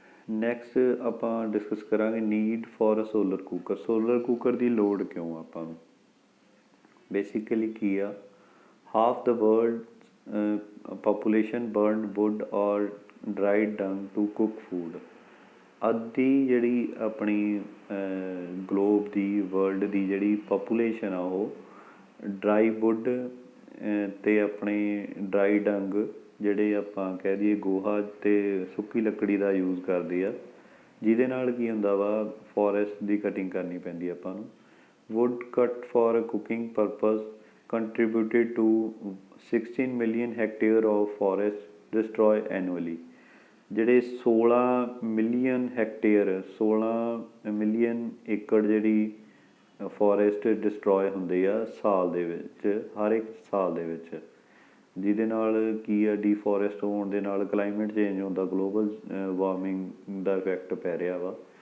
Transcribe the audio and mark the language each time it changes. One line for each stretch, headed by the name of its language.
Punjabi: Next ਆਪਾਂ discuss ਕਰਾਂਗੇ
English: Need for a solar cooker.
Punjabi: Solar cooker ਦੀ ਲੋੜ ਕਿਉਂ ਆਪਾਂ ਨੂੰ?
English: basically
Punjabi: ਕੀ ਆ,
English: Half the world population burned wood or dried dung to cook food.
Punjabi: ਅੱਧੀ ਜਿਹੜੀ ਆਪਣੀ ਗਲੋਬ ਦੀ ਵਰਲਡ ਦੀ ਜਿਹੜੀ ਪਾਪੂਲੇਸ਼ਨ ਆ ਉਹ ਡਰਾਈ ਵੁੱਡ ਅਤੇ ਆਪਣੇ ਡਰਾਈ ਡੰਗ ਜਿਹੜੇ ਆਪਾਂ ਕਹਿ ਦਈਏ ਗੋਹਾ ਅਤੇ ਸੁੱਕੀ ਲੱਕੜੀ ਦਾ ਯੂਜ਼ ਕਰਦੇ ਆ, ਜਿਹਦੇ ਨਾਲ ਕੀ ਹੁੰਦਾ ਵਾ ਫੋਰੈਸਟ ਦੀ ਕਟਿੰਗ ਕਰਨੀ ਪੈਂਦੀ ਆਪਾਂ ਨੂੰ।
English: Wood cut for cooking purpose contributed to 16 million hectare of forest destroy annually.
Punjabi: ਜਿਹੜੇ 16 ਮਿਲੀਅਨ ਹੈਕਟੇਅਰ 16 ਮਿਲੀਅਨ ਏਕੜ ਜਿਹੜੀ ਫੋਰੈਸਟ ਡਿਸਟਰੋਏ ਹੁੰਦੇ ਆ ਸਾਲ ਦੇ ਵਿੱਚ, ਹਰ ਇੱਕ ਸਾਲ ਦੇ ਵਿੱਚ, ਜਿਹਦੇ ਨਾਲ ਕੀ ਆ ਡੀਫੋਰੈਸਟ ਹੋਣ ਦੇ ਨਾਲ ਕਲਾਈਮੇਟ ਚੇਂਜ ਹੁੰਦਾ, ਗਲੋਬਲ ਵਾਰਮਿੰਗ ਦਾ ਇਫੈਕਟ ਪੈ ਰਿਹਾ ਵਾ।